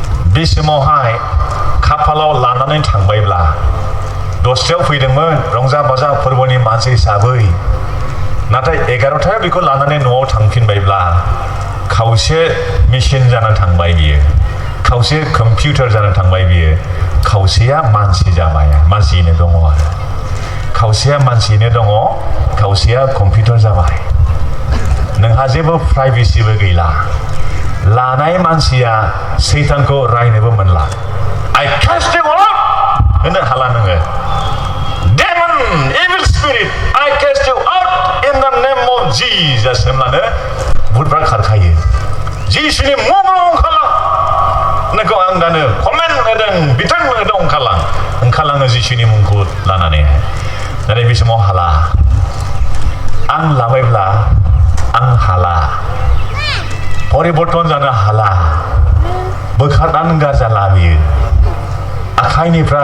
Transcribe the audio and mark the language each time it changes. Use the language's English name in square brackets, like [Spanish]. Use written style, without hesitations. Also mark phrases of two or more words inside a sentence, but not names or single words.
[Bodo] बे समावहाय खाफालाव लानानै थांबायब्ला दसथायाव फैदोंमोन रंजा बाजा फोरबोनि मानसि हिसाबै नाथाय 11थायाव बेखौ लानानै न'आव थांफिनबायब्ला खावसे मेसिन जानानै थांबाय बियो खावसे कम्पिउटार जानानै थांबाय बियो खावसेया मानसि जाबाय मानसियैनो दङ आरो खावसेया मानसियैनो दङ खावसेया कम्पिउटार जाबाय नोंहा जेबो प्राइभेसिबो गैला लानाय मानसिया सैतानखौ रायनोबो मोनला [English] I cast him out [Bodo] होननो हाला नोङो [English] Demon, evil spirit, I cast you out in the name of Jesus [Bodo] होनब्लानो भुतफ्रा खारखायो जिसुनि मुङाव ओंखारलां नोंखौ आं दानो कमेन्ट होदों बिथोन होदों ओंखारलाङो जिसुनि मुंखौ लानानैहाय नाथाय बे समाव हाला आं लाबायब्ला आं हाला परिबर्तन जानो हाला बोखारनानै गारजाला बियो आखाइनिफ्राय